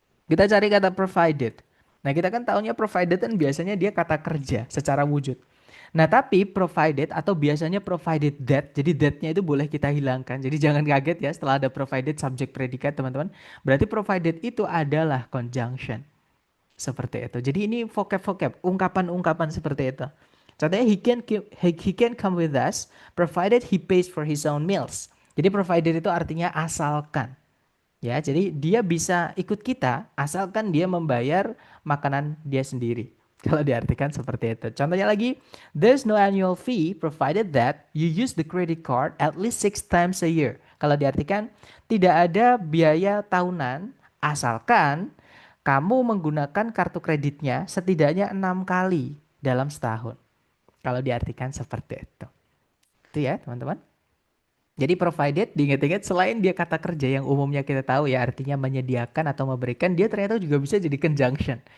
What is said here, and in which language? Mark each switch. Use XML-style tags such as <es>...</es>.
<id>Kita cari kata provided. Nah, kita kan taunya provided kan biasanya dia kata kerja secara wujud. Nah, tapi provided atau biasanya provided that, jadi that-nya itu boleh kita hilangkan. Jadi jangan kaget ya setelah ada provided subject predikat, teman-teman. Berarti provided itu adalah conjunction. Seperti itu. Jadi ini vocab-vocab, ungkapan-ungkapan seperti itu. Contohnya</id> <en>he can come with us provided he pays for his own meals.</en> <id>Jadi provided itu artinya asalkan. Ya, jadi dia bisa ikut kita asalkan dia membayar makanan dia sendiri. Kalau diartikan seperti itu. Contohnya lagi,</id> <en>there's no annual fee provided that you use the credit card at least 6 times a year.</en> <id>Kalau diartikan tidak ada biaya tahunan asalkan kamu menggunakan kartu kreditnya setidaknya 6 kali dalam setahun. Kalau diartikan seperti itu. Itu ya teman-teman. Jadi provided, diingat-ingat selain dia kata kerja yang umumnya kita tahu ya artinya menyediakan atau memberikan, dia ternyata juga bisa jadi conjunction.</id>